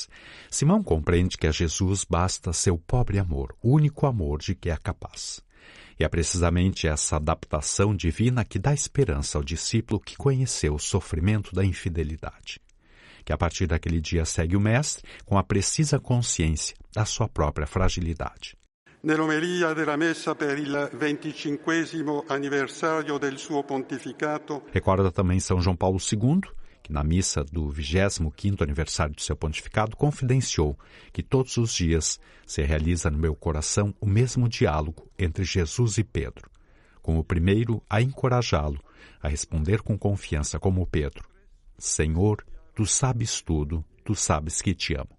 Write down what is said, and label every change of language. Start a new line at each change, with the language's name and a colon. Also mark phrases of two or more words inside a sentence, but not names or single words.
Portuguese: Simão compreende que a Jesus basta seu pobre amor, o único amor de que é capaz. E é precisamente essa adaptação divina que dá esperança ao discípulo que conheceu o sofrimento da infidelidade, que a partir daquele dia segue o Mestre com a precisa consciência da sua própria fragilidade.
Italian: Nell'omelia della messa per il 25° anniversario del suo pontificato,
Portuguese: recorda também São João Paulo II, que na missa do 25º aniversário do seu pontificado confidenciou que todos os dias se realiza no meu coração o mesmo diálogo entre Jesus e Pedro, com o primeiro a encorajá-lo a responder com confiança como Pedro: Senhor, tu sabes tudo, tu sabes que te amo.